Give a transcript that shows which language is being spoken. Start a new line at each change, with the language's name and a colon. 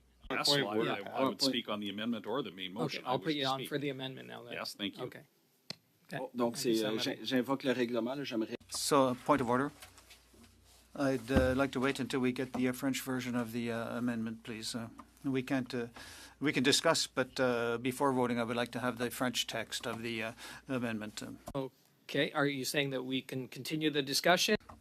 English: Yes, I would speak on the amendment or the main motion. Okay, I'll put you on for the amendment now. Then. Yes, thank you. Okay.
French: Donc, j'invoque le règlement, là, j'aimerais...
English: So, point of order. I'd like to wait until we get the French version of the amendment, please. We can discuss, but before voting, I would like to have the French text of the amendment. Okay, are you saying that we can continue the discussion?